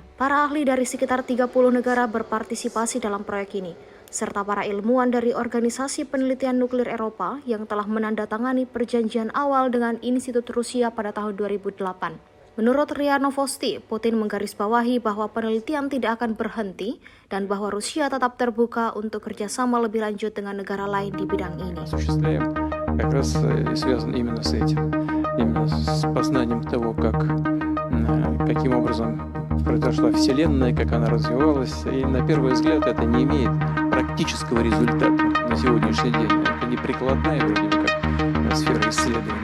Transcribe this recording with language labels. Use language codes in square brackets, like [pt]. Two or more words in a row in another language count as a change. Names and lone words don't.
[id] Para ahli dari sekitar 30 negara berpartisipasi dalam proyek ini, serta para ilmuwan dari Organisasi Penelitian Nuklir Eropa yang telah menandatangani perjanjian awal dengan Institut Rusia pada tahun 2008. Menurut RIA Novosti, Putin menggarisbawahi bahwa penelitian tidak akan berhenti dan bahwa Rusia tetap terbuka untuk kerjasama lebih lanjut dengan negara lain di bidang ini. [ru] Как раз связан именно с этим, именно с познанием того, каким образом произошла Вселенная, как она развивалась. И на первый взгляд это не имеет практического результата на сегодняшний день. Это не прикладная вроде бы как сфера исследований.